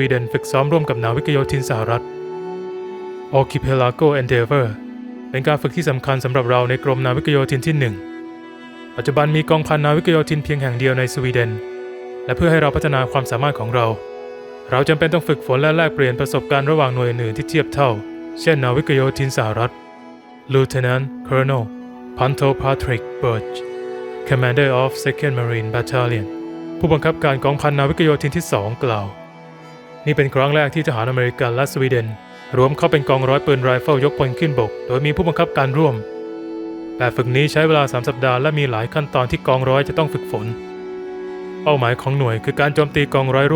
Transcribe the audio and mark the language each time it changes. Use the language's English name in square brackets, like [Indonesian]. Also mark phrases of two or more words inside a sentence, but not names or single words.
[Thai] เดนฝึกซ้อมร่วมกับนาวิกโยธินสหรัฐ Archipelago Endeavour เป็นการฝึกที่สำคัญสำหรับเราในกรมนาวิกโยธินที่ 1 ปัจจุบันมีกองพันนาวิกโยธินเพียงแห่งเดียวในสวีเดนและเพื่อให้เราพัฒนาความสามารถของเราจำเป็นต้องฝึกฝนและแลกเปลี่ยนประสบการณ์ระหว่างหน่วยอื่นที่เทียบเท่าเช่นนาวิกโยธินสหรัฐ [English] Lieutenant Colonel Panto Patrick Birch Commander of 2nd Marine Battalion [Thai] ผู้บังคับการกอง พันนาวิกโยธินที่ 2 กล่าวนี่เป็นครั้งแรกที่ทหารอเมริกันและสวีเดนรวมเข้าเป็นกองร้อยปืนไรเฟิลยกพลขึ้นบกโดยมีผู้บังคับการร่วมแบบฝึกนี้ใช้เวลา3 สัปดาห์และมีหลายขั้นตอนที่กองร้อยจะต้องฝึกฝนเป้าหมายของหน่วยคือการโจมตีกองร้อยร่วม